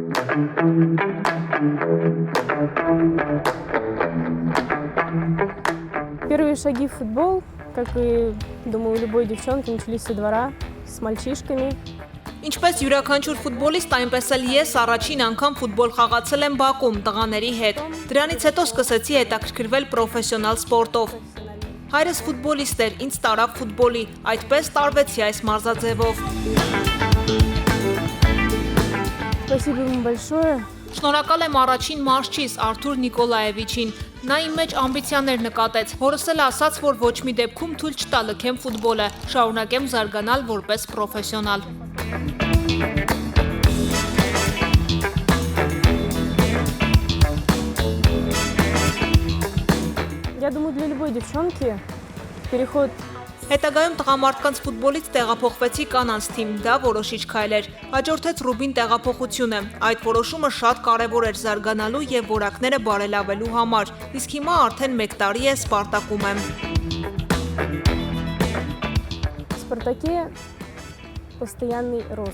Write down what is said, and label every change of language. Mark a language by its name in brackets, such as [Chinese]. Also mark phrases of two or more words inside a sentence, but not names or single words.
[Russian] Первые шаги в футбол, как и, думаю, у любой девчонки, начались со двора, с мальчишками. [Armenian] Ինչպես յուրաքանչյուր ֆուտբոլիստ, այնպես էլ ես առաջին անգամ ֆուտբոլ խաղացել եմ բակում տղաների հետ։ Դրանից հետո սկսեցի հետաքրքրվել պրոֆեսիոնալ սպորտով։ Հայրս ֆուտբոլիստ էր, ինձ տարավ ֆուտբոլի, այդպես տարվեցի այս մարզաձևով։ [Russian] Спасибо ему большое. [Armenian] Շնորհակալ եմ առաջին մարզչիս Արթուր Նիկոլաևիչին։ Նա իմ մեջ ամբիցիաներ նկատեց, հորս էլ ասաց, որ ոչ մի դեպքում թույլ չտա լքեմ ֆուտբոլը, շարունակեմ զարգանալ որպես պրոֆեսիոնալ։ [Russian] Я думаю, для любой девчонки переход. [Armenian] Հետագայում տղամարդկանց ֆուտբոլից տեղափոխվեցի կանանց թիմ, դա որոշիչ քայլ էր։ Հաջորդեց Ռուբին տեղափոխությունը։ Այդ որոշումը շատ կարևոր էր զարգանալու եւ որակները բարելավելու համար։ Իսկ հիմա արդեն 1 տարի է Սպարտակում եմ։ [Russian] В «Спартаке» постоянный рост.